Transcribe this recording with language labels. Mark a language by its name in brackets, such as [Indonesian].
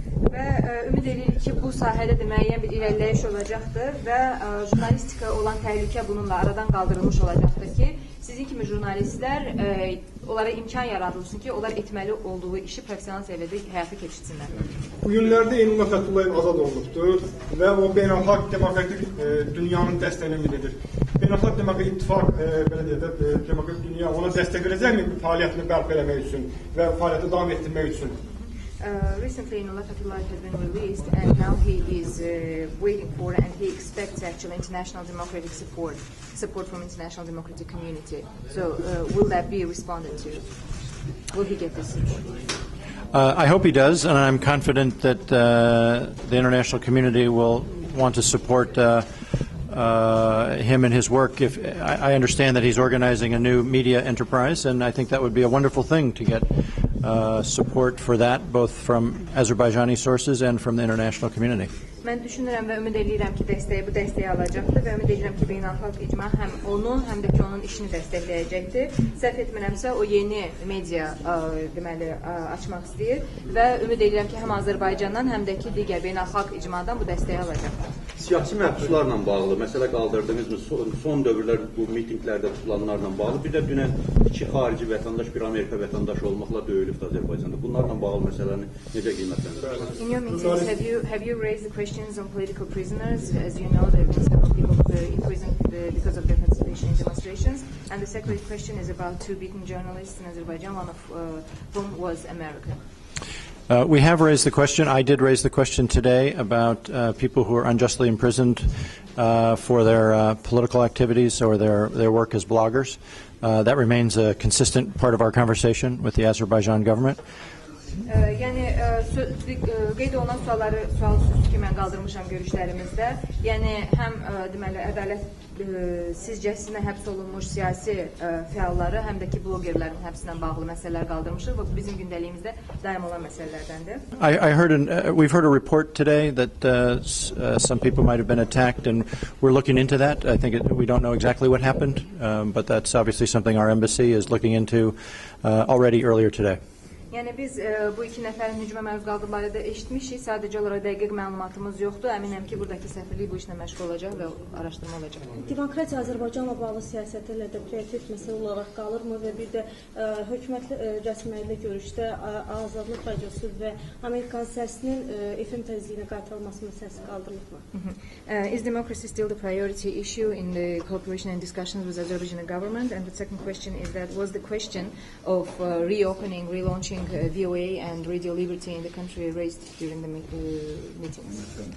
[Azerbaijani] Və ümid edirik ki, bu sahədə də müəyyən bir irəliləyiş olacaqdır və jurnalistika olan təhlükə bununla aradan qaldırılmış olacaqdır ki, sizin kimi jurnalistlər onlara imkan yaradılsın ki, onlar etməli olduğu işi professional səviyyədə həyata keçirsinlər. Bu günlərdə İyun Fəthullayev azad olunubdur və o beynəlxalq demokratik dünyanın dəstəyinə ümid edir. Beynəlxalq demokratik ittifaq belə deyək də demokratik dünya ona dəstək verəcəkmi fəaliyyətini bərpa etmək üçün və fəaliyyəti davam etdirmək üçün? [English] Recently, İyun Fəthullayev has been released, and now he is waiting for, and he expects actually international democratic support from international democratic community. So, will that be responded to? Will he get this support? I hope he does, and I'm confident that the international community will want to support him and his work. If I understand that he's organizing a new media enterprise, and I think that would be a wonderful thing to get support for that, both from Azerbaijani sources and from the international community. [Azerbaijani] Mən düşünürəm və ümid edirəm ki, bu dəstəyi alacaqdır və ümid edirəm ki, beynəlxalq icma həm onun, həm də ki, onun işini dəstəkləyəcəkdir. Səhv etmirəmsə, o yeni media deməli açmaq istəyir və ümid edirəm ki, həm Azərbaycandan, həm də ki, digər beynəlxalq icmadan bu dəstəyi alacaqdır. Siyasi məhbuslarla bağlı məsələ qaldırdınızmı? Son dövrlər bu mitinqlərdə tutulanlarla bağlı, bir də dünən 2 xarici vətəndaş, bir Amerika vətəndaşı olmaqla döyülübdü Azərbaycanda. Bunlarla bağlı məsələni necə qiymətləndirirsiniz? [English] In your meetings, have you raised the questions on political prisoners? As you know, there have been several people imprisoned because of their participation in demonstrations. And the second question is about 2 beaten journalists in Azerbaijan, one of whom was American. We have raised the question. I did raise the question today about people who are unjustly imprisoned for their political activities or their work as bloggers. That remains a consistent part of our conversation with the Azerbaijan government. [Azerbaijani] Yəni qeyd olunan sualsız ki mən qaldırmışam görüşlərimizdə. Yəni həm deməli ədalət sizcəsinə həbs olunmuş siyasi fəalları, həm də ki blogerlərin həbsinə bağlı məsələlər qaldırmışıq və bu bizim gündəliyimizdə daim olan məsələlərdəndir. [English] We've heard a report today that some people might have been attacked, and we're looking into that. I think we don't know exactly what happened, but that's obviously something our embassy is looking into already earlier today. [Azerbaijani] Yəni biz bu iki nəfərin hücuma məruz qaldıqları da eşitmişik. Sadəcə olaraq dəqiq məlumatımız yoxdur. Əminəm ki, buradakı səfirlik bu işlə məşğul olacaq və araşdırma olacaq. Demokratiya Azərbaycanla bağlı siyasətlərlə də prioritet məsələ olaraq qalırmı və bir də hökumət rəsmilərlə görüşdə Azadlıq Radiosu və Amerikan səsinin FM təzyiqinə qaytarılması məsələsi qaldırılıbmı? [English] Is democracy still the priority issue in the cooperation and discussions with Azerbaijani government? And the second question is that was the question of reopening, relaunching VOA and Radio Liberty in the country raised during the meetings?